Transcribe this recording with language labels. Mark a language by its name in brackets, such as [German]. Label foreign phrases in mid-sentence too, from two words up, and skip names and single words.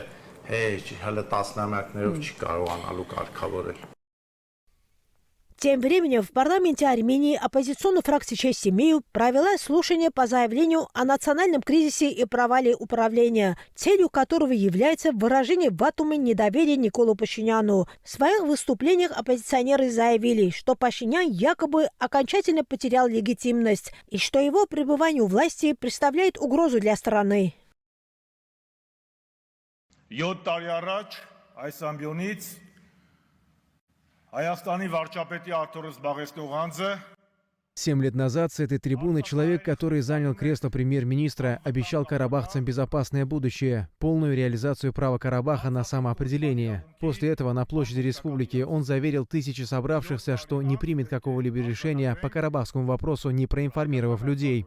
[Russian] Тем временем в парламенте Армении оппозиционная фракция «Честь имею» провела слушание по заявлению о национальном кризисе и провале управления, целью которого является выражение в Батуми недоверия Николу Пашиняну. В своих выступлениях оппозиционеры заявили, что Пашинян якобы окончательно потерял легитимность и что его пребывание у власти представляет угрозу для страны. [Armenian] 7 տարի առաջ այս ամբիոնից Հայաստանի վարչապետի Արթուր Զբաղեցնող անձը [Russian] 7 лет назад с этой трибуны человек, который занял кресло премьер-министра, обещал карабахцам безопасное будущее, полную реализацию права Карабаха на самоопределение. После этого на площади республики он заверил тысячи собравшихся, что не примет какого-либо решения по карабахскому вопросу, не проинформировав людей.